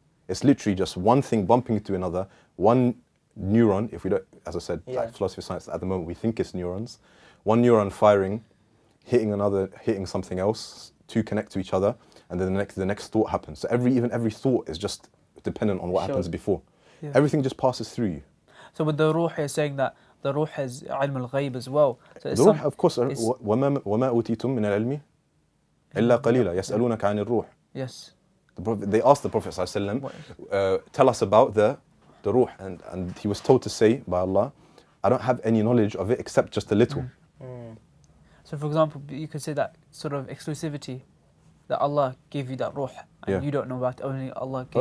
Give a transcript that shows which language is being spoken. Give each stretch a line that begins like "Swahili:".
English: It's literally just one thing bumping into another, one neuron, if we don't, as I said, like philosophy of science, at the moment we think it's neurons, one neuron firing, hitting something else to connect to each other, and then the next thought happens. So every thought is just dependent on what happens before. Yeah. Everything just passes through you. So with the ruh, you're saying that the ruh has ilm al-ghayb as well. So the ruh, of course,
Arabic: وَمَا أُوتِيتُم مِّنَ الْعِلْمِ إِلَّا قَلِيلًا يَسْأَلُونَكَ عَنِ الرُّوحِ.
English: Yes. They asked the Prophet ﷺ, tell us about the ruh, and he was told to say by Allah, I don't have any knowledge of it except just a little. So for example, you could say that sort of exclusivity that Allah gave you that ruh, and you don't know about it, only Allah gave.